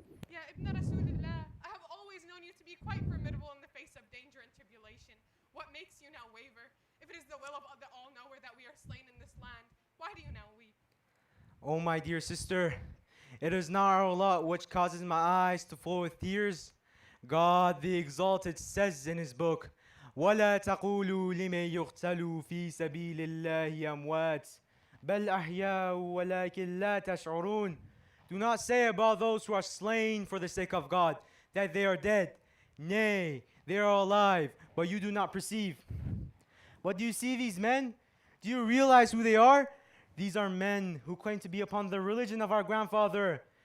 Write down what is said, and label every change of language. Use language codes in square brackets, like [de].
[en] Ya Ibn Rasulullah, I have always known you to be quite formidable in the face of danger and tribulation. What makes you now waver? If it is the will of the All-Knower that we are slain in this land, why do you now weep? Oh, my dear sister, it is not our lot which causes my eyes to flow with tears. God the Exalted says in his book, [ar] وَلَا تَقُولُوا لِمَن يُقْتَلُوا فِي سَبِيلِ اللَّهِ أَمْوَاتٍ بَلْ أَحْيَاءٌ وَلَكِنْ لَا تَشْعُرُونَ. [en] Do not say about those who are slain for the sake of God that they are dead. Nay, they are alive, but you do not perceive. But do you see these men? Do you realize who they are? These are men who claim to be upon the religion of our grandfather.